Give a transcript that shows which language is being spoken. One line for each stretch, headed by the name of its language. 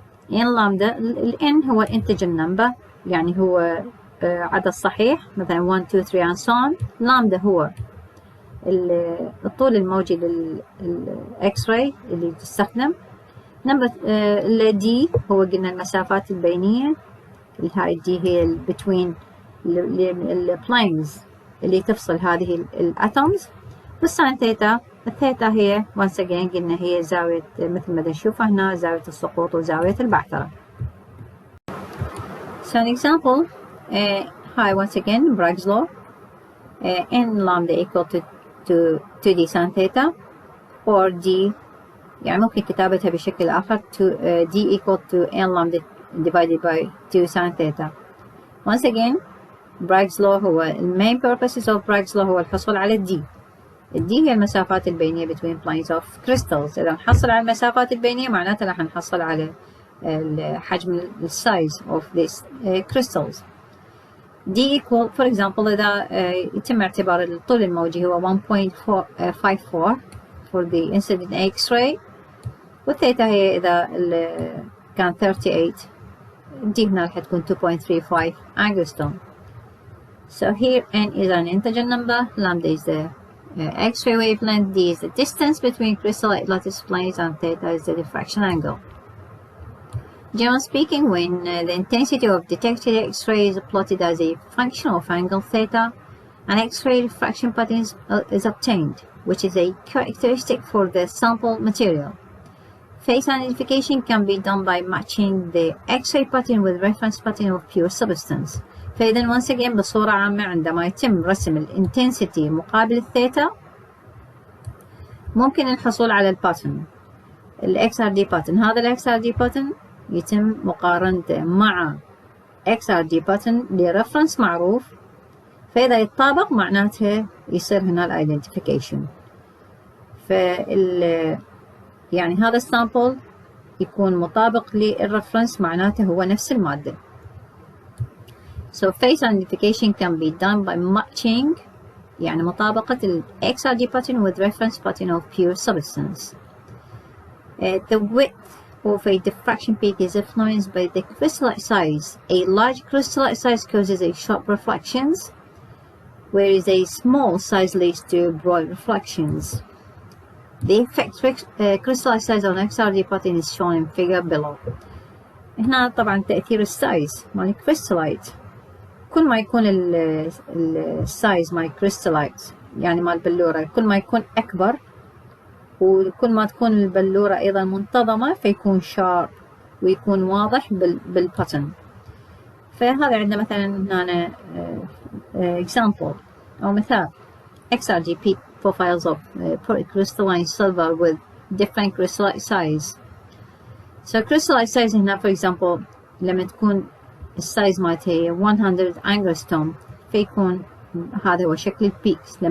English: n lambda، n هو integer number،
Arabic: يعني هو عدد صحيح،
English: مثلا 1 2 3 and so on.
Arabic: lambda هو الطول الموجي للإكس راي اللي تستخدم. نمبر دي هو قلنا المسافات البينية، هاي دي هي between البلاينز اللي تفصل هذه الاتومز. والساين ثيتا، الثيتا هي
English: once again
Arabic: قلنا هي زاوية مثل ما نشوفها هنا، زاوية السقوط وزاوية البعثرة.
English: So an example, hi once again, Bragg's law, n lambda equal to 2d sin theta, or d
Arabic: يعني ممكن كتابتها بشكل آخر
English: d equal to n lambda divided by 2 sin theta. Once again, Bragg's law هو main purposes of Bragg's law
Arabic: هو الحصول على
English: d. d
Arabic: هي المسافات البينية
English: between planes of crystals.
Arabic: إذا نحصل على المسافات البينية معناته راح نحصل على الحجم
English: size of these crystals.
Arabic: d equal for example إذا يتم اعتبار الطول الموجي هو 1.54
English: for the incident X-ray،
Arabic: والثيتا هي إذا كان 38 d هنا راح تكون 2.35 angstrom.
English: So here n is an integer number, lambda is the X-ray wavelength, d is the distance between crystallite lattice planes, and theta is the diffraction angle. Generally speaking, when the intensity of detected X-ray is plotted as a function of angle theta, an X-ray diffraction pattern is obtained, which is a characteristic for the sample material. Phase identification can be done by matching the X-ray pattern with reference pattern of pure substance.
Arabic: فإذا
English: once again
Arabic: بصورة عامة عندما يتم رسم الانتنسيتي مقابل الثيتا ممكن الحصول على الباترن XRD pattern. هذا ال XRD pattern يتم مقارنته مع XRD pattern لرفرنس معروف، فإذا يتطابق معناته يصير هنا الايدنتيفيكيشن. يعني هذا السامبل يكون مطابق للرفرنس معناته هو نفس المادة.
English: So phase identification can be done by matching
Arabic: يعني مطابقة
English: ال XRD pattern with reference pattern of pure substance. The width of a diffraction peak is influenced by the crystallite size. A large crystallite size causes a sharp reflections, whereas a small size leads to broad reflections. The effect crystallite size on XRD pattern is shown in figure below.
Arabic: هنا طبعا تأثير السايز مال الكريستالايت، كل ما يكون السايز مال الكريستالايت يعني مال البلورة كل ما يكون أكبر، وكل ما تكون البلورة أيضا منتظمة فيكون شارب ويكون واضح بالباترن. فهذا عندنا مثلا هنا
English: example
Arabic: أو مثال
English: XRD peak profiles of crystalline silver with different crystallite size. So crystallite size
Arabic: هنا
English: for example
Arabic: لما تكون السايز مالتها 100 angstrom فيكون هذا هو شكل البيكس.